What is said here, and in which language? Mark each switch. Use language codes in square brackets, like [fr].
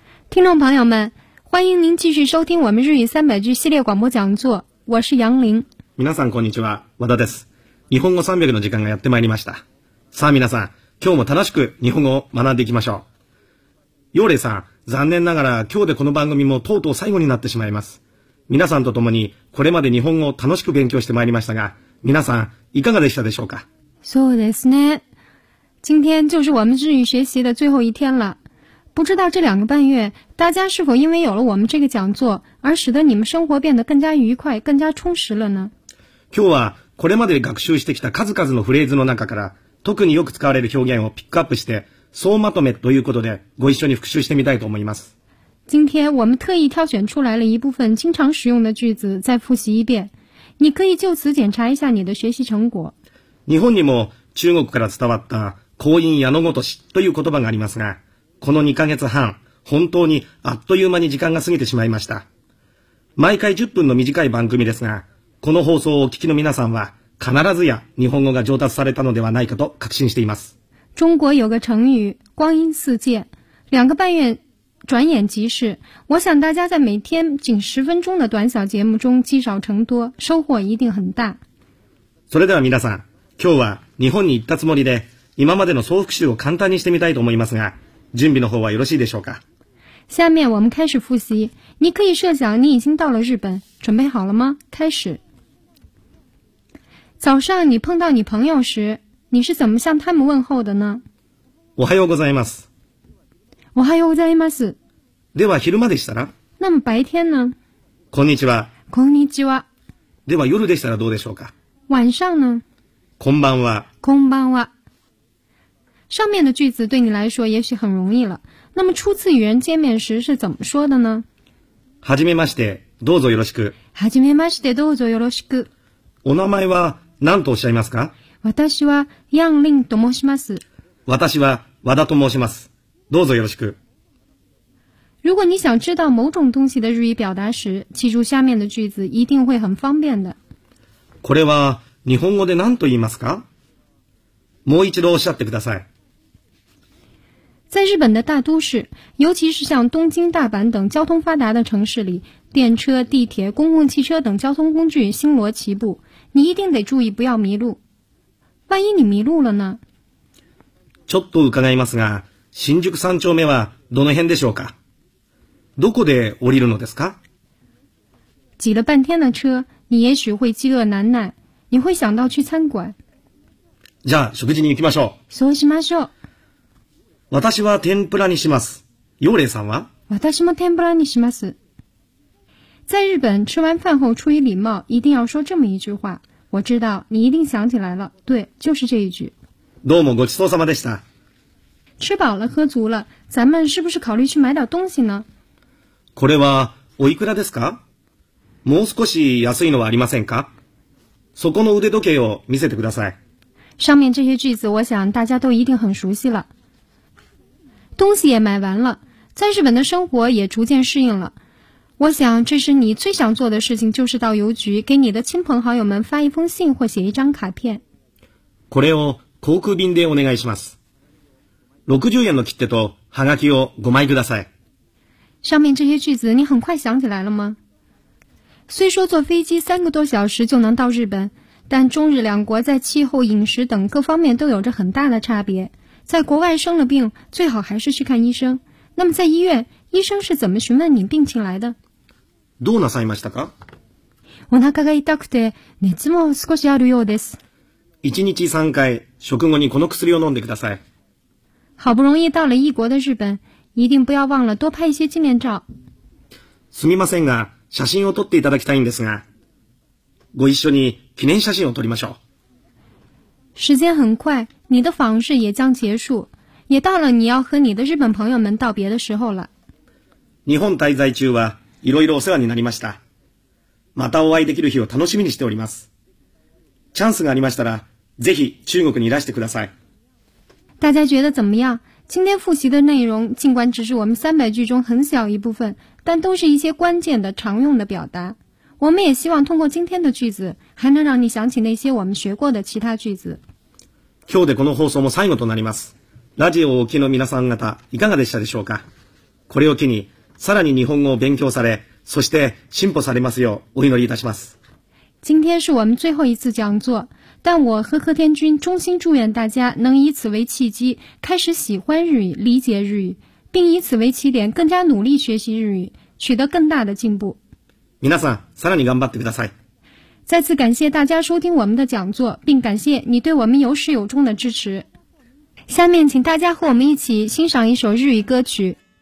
[zh] 听众朋友们，欢迎您继续收听我们日语三百句系列广播讲座，我是杨玲。 [ja] 皆さんこんにちは、和田です。日本語300の時間がやってまいりました。さあ皆さん、今日も楽しく日本語を学んでいきましょう。ヨーレイさん、残念ながら今日でこの番組もとうとう最後になってしまいます。皆さんと共にこれまで日本語を楽しく勉強してまいりましたが、皆さんいかがでしたでしょうか。そうですね。 [zh] 今天就是我们日语学习的最后一天了。不知道这两个半月大家是否因为有了我们这个讲座而使得你们生活变得更加愉快更加充实了呢。 [ja] 今日はこれまで学習してきた数々のフレーズの中から特によく使われる表現をピックアップして総まとめということでご一緒に復習してみたいと思います。 [zh] 今天我们特意挑选出来了一部分经常使用的句子再复习一遍，你可以就此检查一下你的学习成果。 [ja] 日本にも中国から伝わった口音矢のごとしという言葉がありますが、この2ヶ月半、本当にあっという間に時間が過ぎてしまいました。毎回10分の短い番組ですが、この放送をお聞きの皆さんは、必ずや日本語が上達されたのではないかと確信しています。 [zh] 中国有个成语、光阴似箭。两个半月、转眼即逝。我想大家在每天仅10分钟的短小节目中积少成多、收获一定很大。 [ja] それでは皆さん、今日は日本に行ったつもりで、今までの総復習を簡単にしてみたいと思いますが、準備の方はよろしいでしょうか。 [zh] 下面我们开始复习。你可以设想你已经到了日本，准备好了吗？开始。早上你碰到你朋友时，你是怎么向他们问候的呢？ [ja] おはようございます。おはようございます。では昼間でしたら？ [zh] 那么白天呢？ [ja] こんにちは。こんにちは。では夜でしたらどうでしょうか？ [zh] 晚上呢？ [ja] こんばんは。こんばんは。 [zh] 上面的句子对你来说也许很容易了。那么初次与人见面时是怎么说的呢？ [ja] はじめまして、どうぞよろしく。はじめまして、どうぞよろしく。お名前は何とおっしゃいますか？私はヤンリンと申します。私は和田と申します。どうぞよろしく。 [zh] 如果你想知道某种东西的日语表达时、记住下面的句子一定会很方便的。 [ja] これは日本語で何と言いますか？もう一度おっしゃってください。 [zh] 在日本的大都市，尤其是像东京、大阪等交通发达的城市里，电车、地铁、公共汽车等交通工具星罗棋布，你一定得注意不要迷路。万一你迷路了呢？ [ja] ちょっと伺いますが、新宿三丁目はどの辺でしょうか？どこで降りるのですか？ [zh] 挤了半天的车，你也许会饥饿难耐，你会想到去餐馆。 [ja] じゃあ食事に行きましょう。そうしましょう。私は天ぷらにします。ヨーレイさんは？私も天ぷらにします。 [zh] 在日本、吃完饭后出于礼貌、一定要说这么一句话。我知道、你一定想起来了。对、就是这一句。 [ja] どうもごちそうさまでした。 [zh] 吃饱了、喝足了、咱们是不是考虑去买点东西呢？ [ja] これは、おいくらですか？もう少し安いのはありませんか？そこの腕時計を見せてください。 [zh] 上面这些句子、我想大家都一定很熟悉了。东西也买完了，在日本的生活也逐渐适应了。我想这是你最想做的事情，就是到邮局给你的亲朋好友们发一封信或写一张卡片。 [ja] これを航空便でお願いします。60円の切手とハガキを5枚ください。 [zh] 上面这些句子你很快想起来了吗？虽说坐飞机三个多小时就能到日本，但中日两国在气候、饮食等各方面都有着很大的差别。在国外生了病，最好还是去看医生。那么在医院，医生是怎么询问你病情来的？ [ja] どうなさいましたか？お腹が痛くて、熱も少しあるようです。 1日3回、食後にこの薬を飲んでください。 [zh] 好不容易到了異国的日本、一定不要忘了多拍一些纪念照。 [ja] すみませんが、写真を撮っていただきたいんですが、ご一緒に記念写真を撮りましょう。 [zh] 時間很快、你的访视也将结束。也到了你要和你的日本朋友们道别的时候了。 [ja] 日本滞在中は、いろいろお世話になりました。またお会いできる日を楽しみにしております。チャンスがありましたら、ぜひ中国にいらしてください。 [zh] 大家觉得怎么样？今天复习的内容尽管只是我们300句中很小一部分，但都是一些关键的常用的表达。我们也希望通过今天的句子，还能让你想起那些我们学过的其他句子。 [ja] 今日でこの放送も最後となります。ラジオをお聞きの皆さん方、いかがでしたでしょうか？これを機に、さらに日本語を勉強され、そして進歩されますようお祈りいたします。 [zh] 今天是我们最后一次讲座，但我和贺天君衷心祝愿大家能以此为契机，开始喜欢日语，理解日语，并以此为起点，更加努力学习日语，取得更大的进步。 [ja] 皆さん、さらに頑張ってください。 [zh] 再次感谢大家收听我们的讲座，并感谢你对我们有始有终的支持。下面请大家和我们一起欣赏一首日语歌曲。